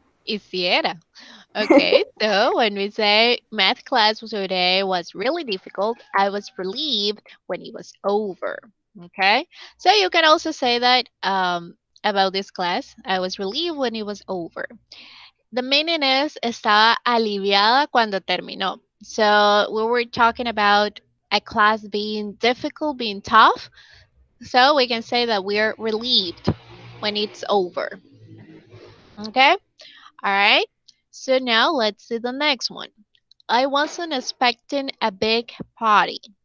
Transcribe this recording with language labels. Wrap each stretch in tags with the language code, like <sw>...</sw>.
<es>Hiciera.</es> <en>Okay, so when we say math class today was really difficult, I was relieved when it was over. Okay, so you can also say that about this class, I was relieved when it was over. The meaning is</en> <es>estaba aliviada cuando terminó.</es> <en>So we were talking about a class being difficult, being tough. So we can say that we're relieved when it's over. Okay? All right. So now let's see the next one. I wasn't expecting a big party.</en>